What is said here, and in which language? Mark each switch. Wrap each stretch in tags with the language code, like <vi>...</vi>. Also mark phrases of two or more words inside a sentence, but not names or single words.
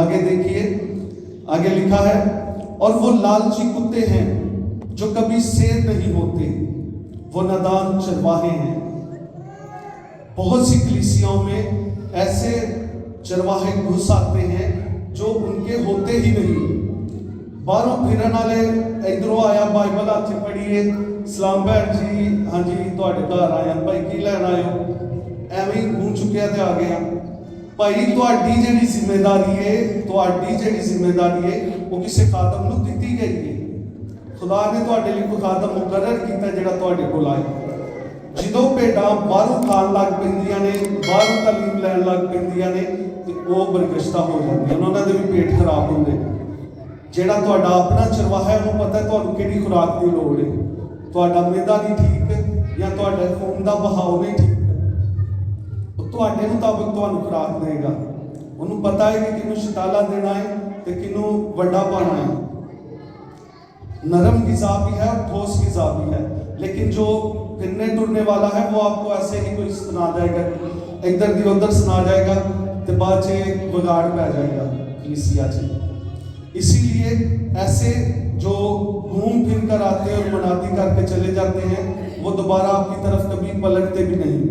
<ur>آگے دیکھیے، آگے لکھا ہے اور وہ لالچی کتے ہیں جو کبھی سیر نہیں ہوتے، وہ نادان چرواہے ہیں۔ بہت سی کلیسیاؤں میں ایسے چرواہے گھس آتے ہیں جو ان کے ہوتے ہی نہیں،</ur> <pa>باہروں پھرن والے ادھروں آیا بائبل ہاتھ پڑھیے، سلام بہن جی، ہاں جی تواڈے گھر آیا بھائی کی لین آئے ہو، ایویں گھوم چکیا تے آ گیا۔ بھائی تواڈی جڑی ذمہ داری ہے وہ کسی خادم نو دتی گئی ہے۔ خدا نے تواڈے لئی کوئی خادم مقرر کیتا جڑا تواڈے کول آئے۔ جدوں بھیڈاں باہروں کھان لگ پیندیاں نے، باہروں تعلیم لین لگ پیندیاں نے تے وہ برگشتہ ہو جاندیاں، انہاں دے بھی پیٹ خراب ہوندے۔ جیڑا تواڈا اپنا چرواہا ہے انہوں پتہ ہے تانوں کیڑی خوراک دی لوڑ ہے، تواڈا میدا نہیں ٹھیک یا تواڈے خون دا بہاؤ نہیں ٹھیک، وہ تواڈے مطابق تانوں خوراک دے گا۔ انہوں پتہ ہے کہ کنوں شٹالا دینا ہے تے کنوں وڈا پانا ہے،</pa> <ur>نرم غذا بھی ہے اور ٹھوس غذا بھی ہے، لیکن جو پھرنے ٹرنے والا ہے وہ آپ کو ایسے ہی کوئی سنا جائے گا،</ur> <pa>ادھر دی ادھر سنا جائے گا تے بعد چ بگاڑ پہ جائے گا کلیسیا چ۔</pa> <ur>اسی لیے ایسے جو گھوم پھر کر آتے اور منادی کر کے چلے جاتے ہیں وہ دوبارہ آپ کی طرف کبھی پلٹتے بھی نہیں۔</ur>